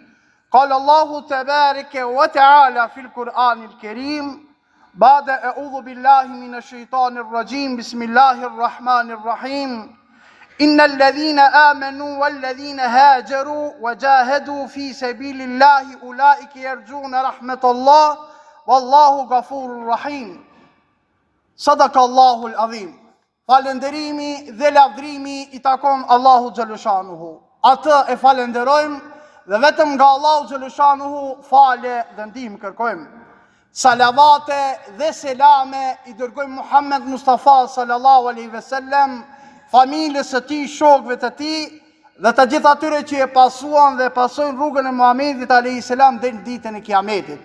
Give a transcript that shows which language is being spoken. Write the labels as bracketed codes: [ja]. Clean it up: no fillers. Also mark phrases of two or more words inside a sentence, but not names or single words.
[ar] قال الله تبارك وتعالى في القرآن الكريم بعد أعوذ بالله من الشيطان الرجيم بسم الله الرحمن الرحيم إن الذين آمنوا والذين هاجروا وجاهدوا في سبيل الله أولئك يرجون رحمة الله والله غفور رحيم صدق الله العظيم. [sq] Falënderimi dhe lavdrimi I takon Allahu Xhaleshanuhu. Atë e falenderojmë dhe vetëm nga Allahu Xhaleshanuhu fale dhe ndihmë kërkojmë. Salavate dhe selame I dërgojmë Muhammed Mustafa [ar] صلى الله عليه وسلم, [sq] familjes së tij, shokëve të tij dhe të gjithë atyre që e pasuan dhe pasojnë rrugën e Muhamedit [ar] عليه السلام [sq] deri në ditën e Kiametit.